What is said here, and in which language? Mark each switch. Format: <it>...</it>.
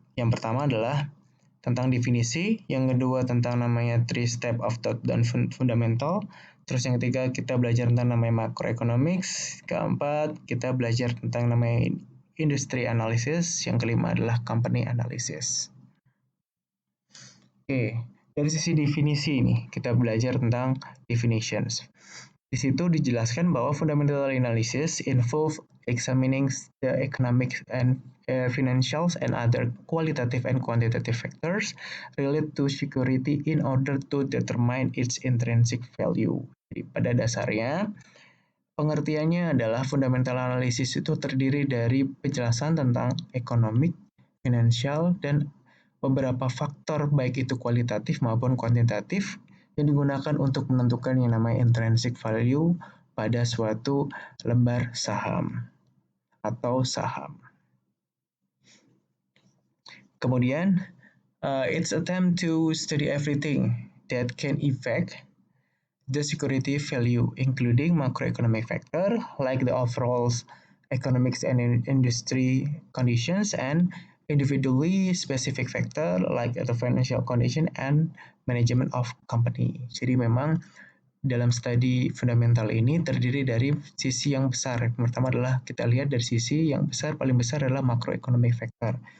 <id>Yang pertama adalah tentang definisi, yang kedua tentang namanya three step of thought dan fundamental, terus yang ketiga kita belajar tentang namanya macroeconomics, keempat kita belajar tentang namanya industry analysis, yang kelima adalah company analysis. Oke, dari sisi definisi ini kita belajar tentang definitions. Di situ dijelaskan bahwa</id> <en>fundamental analysis involve examining the economic and financials and other qualitative and quantitative factors related to security in order to determine its intrinsic value.</en> <id>Jadi pada dasarnya pengertiannya adalah fundamental analysis itu terdiri dari penjelasan tentang ekonomik, finansial, dan beberapa faktor baik itu kualitatif maupun kuantitatif yang digunakan untuk menentukan yang namanya intrinsic value pada suatu lembar saham atau saham.</id> <en>Kemudian, it's attempt to study everything that can affect the security value, including macroeconomic factor like the overall economics and industry conditions and individually specific factor like the financial condition and management of company.</en> <id>Jadi memang dalam studi fundamental ini terdiri dari sisi yang besar. Yang pertama adalah kita lihat dari sisi yang besar, paling besar adalah macroeconomic factor.</id>